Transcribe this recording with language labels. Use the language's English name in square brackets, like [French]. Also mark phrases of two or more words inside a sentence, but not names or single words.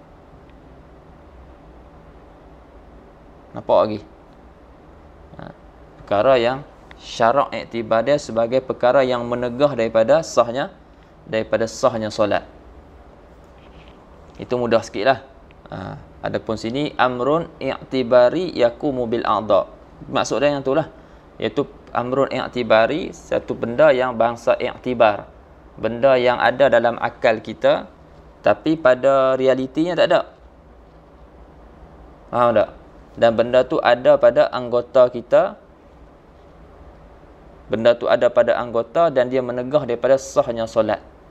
[Malay] Nampak lagi? Perkara yang syarak iktibar dia sebagai perkara yang menegah daripada sahnya solat. Itu mudah sikit lah. Adapun sini [Arabic] أمر اعتباري يقوم بالأعضاء. [Malay] Maksud dia yang itulah, iaitu [Arabic] أمر اعتباري, [Malay] satu benda yang bangsa i'tibar, benda yang ada dalam akal kita tapi pada realitinya tak ada. Faham tak? Dan benda tu ada pada anggota kita. Benda tu ada pada anggota dan dia menegah daripada sahnya solat.